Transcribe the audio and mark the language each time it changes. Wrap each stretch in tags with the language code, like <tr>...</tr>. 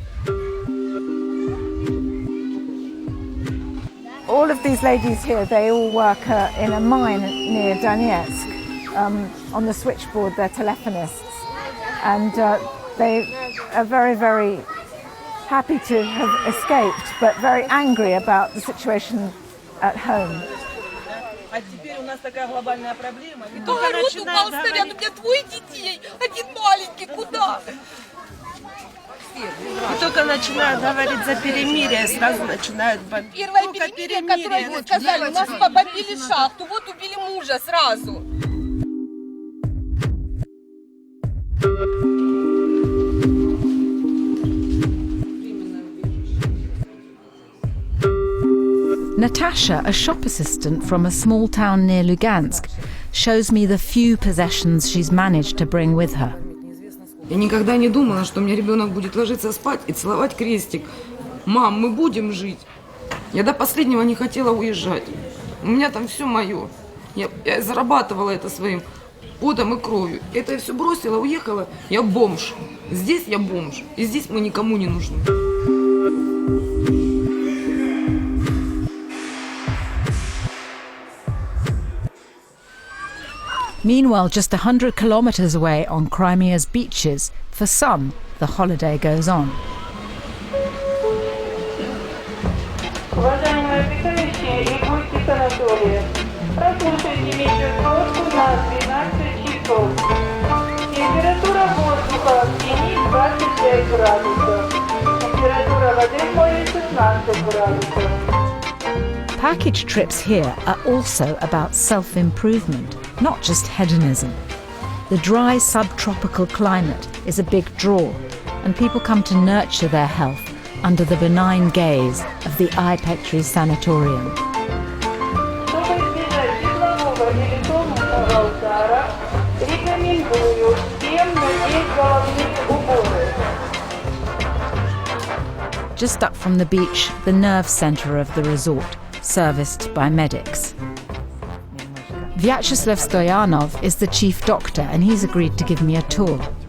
<en>All of these ladies here, they all work in a mine near Donetsk. On the switchboard, they're telephonists. And they are very, very happy to have escaped, but very angry about the situation at home.</en> <ru>А теперь у нас такая глобальная проблема. И Огород упал, снаряд, у меня двое детей, один маленький, куда? И только начинают говорить за перемирие, сразу начинают бомбить. Первое перемирие, которое вы сказали, у нас побомбили шахту, вот убили мужа сразу.</ru> <en>Natasha, a shop assistant from a small town near Lugansk, shows me the few possessions she's managed to bring with her.</en> <ru>Я никогда не думала, что у меня ребенок будет ложиться спать и целовать крестик. Мам, мы будем жить. Я до последнего не хотела уезжать. У меня там все мое. Я зарабатывала это своим потом и кровью. Это я все бросила, уехала. Я бомж. Здесь я бомж. И здесь мы никому не нужны.</ru> <en>Meanwhile, just 100 kilometers away on Crimea's beaches, for some, the holiday goes on.</en> <ru>Уважаемые обитающие и гости санатория, прослушайте метеосводку на 12 часов. Температура воздуха в тени 25 градусов. Температура воды в море 16 градусов.</ru> <en>Package trips here are also about self-improvement, not just hedonism. The dry subtropical climate is a big draw, and people come to nurture their health under the benign gaze of the Petri Sanatorium.</en> <ru>Чтобы избежать теплового или солнечного удара, рекомендую всем надеть головные уборы.</ru> <en>Just up from the beach, the nerve centre of the resort, serviced by medics. Vyacheslav Stoyanov is the chief doctor, and he's agreed to give me a tour.</en>